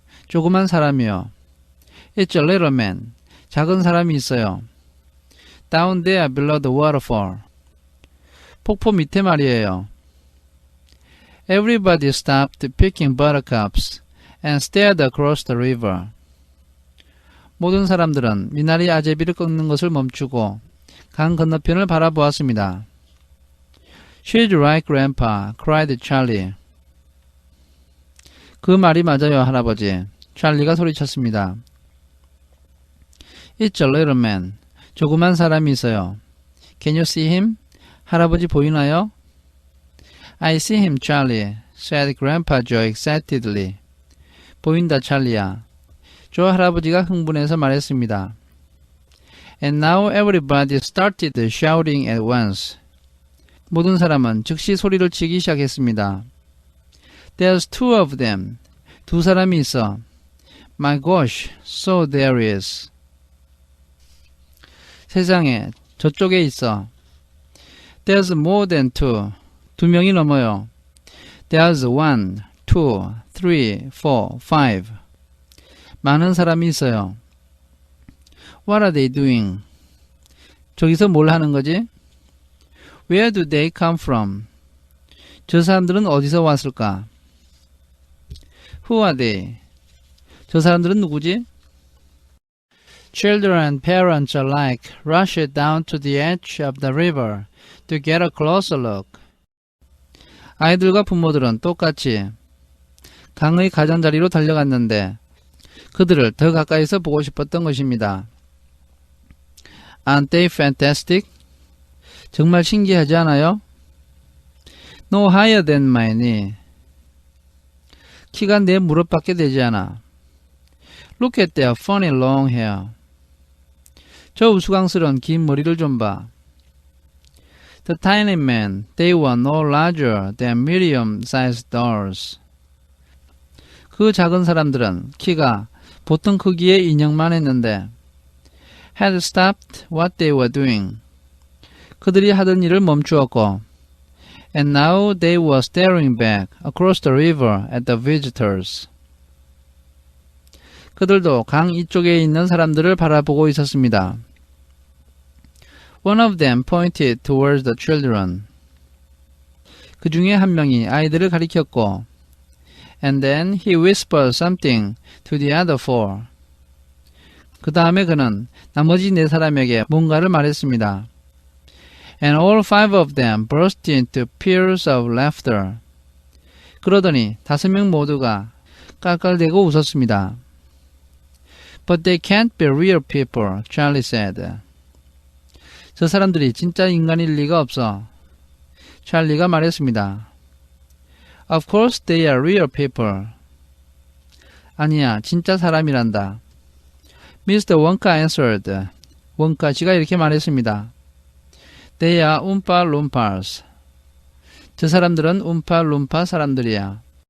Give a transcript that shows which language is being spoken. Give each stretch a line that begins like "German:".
Korean: 조그만 사람이요.
English: It's a little man.
Korean: 작은 사람이 있어요.
English: Down there below the waterfall.
Korean: 폭포 밑에 말이에요.
English: Everybody stopped picking buttercups and stared across the river.
Korean: 모든 사람들은 미나리 아제비를 꺾는 것을 멈추고 강 건너편을 바라보았습니다.
English: She's right, Grandpa, cried Charlie.
Korean: 그 말이 맞아요, 할아버지. 찰리가 소리쳤습니다.
English: It's a little man.
Korean: 조그만 사람이 있어요.
English: Can you see him?
Korean: 할아버지 보이나요?
English: I see him, Charlie, said Grandpa Joe excitedly.
Korean: 보인다, 찰리야. 조 할아버지가 흥분해서 말했습니다.
English: And now everybody started shouting at once.
Korean: 모든 사람은 즉시 소리를 치기 시작했습니다.
English: There's two of them.
Korean: 두 사람이 있어.
English: My gosh, so there is.
Korean: 세상에, 저쪽에 있어.
English: There's more than two.
Korean: 두 명이 넘어요.
English: There's 1, 2, 3, 4, 5.
Korean: 많은 사람이 있어요.
English: What are they doing?
Korean: 저기서 뭘 하는 거지?
English: Where do they come from?
Korean: 저 사람들은 어디서 왔을까?
English: Who are they?
Korean: 저 사람들은 누구지?
English: Children and parents alike rushed down to the edge of the river to get a closer look.
Korean: 아이들과 부모들은 똑같이 강의 가장자리로 달려갔는데 그들을 더 가까이서 보고 싶었던 것입니다.
English: Aren't they fantastic?
Korean: 정말 신기하지 않아요?
English: No higher than my knee.
Korean: 키가 내 무릎밖에 되지 않아.
English: Look at their funny long hair.
Korean: 저 우스꽝스러운 긴 머리를 좀 봐.
English: The tiny men, they were no larger than medium-sized dolls.
Korean: 그 작은 사람들은 키가 보통 크기의 인형만 했는데
English: had stopped what they were doing.
Korean: 그들이 하던 일을 멈추었고
English: and now they were staring back across the river at the visitors.
Korean: 그들도 강 이쪽에 있는 사람들을 바라보고 있었습니다.
English: One of them pointed towards the children.
Korean: 그 중에 한 명이 아이들을 가리켰고
English: and then he whispered something to the other four.
Korean: 그 다음에 그는 나머지 네 사람에게 뭔가를 말했습니다.
English: And all five of them burst into peals of laughter.
Korean: 그러더니 5명 모두가 깔깔대고 웃었습니다.
English: But they can't be real people, Charlie said.
Korean: 저 사람들이 진짜 인간일 리가 없어. 찰리가 말했습니다.
English: Of course they are real people.
Korean: 아니야, 진짜 사람이란다.
English: Mr. Wonka answered.
Korean: 원카 씨가 이렇게 말했습니다.
English: They are Oompa Loompas.
Korean: 저 사람들은 움파 룸파 사람들이야.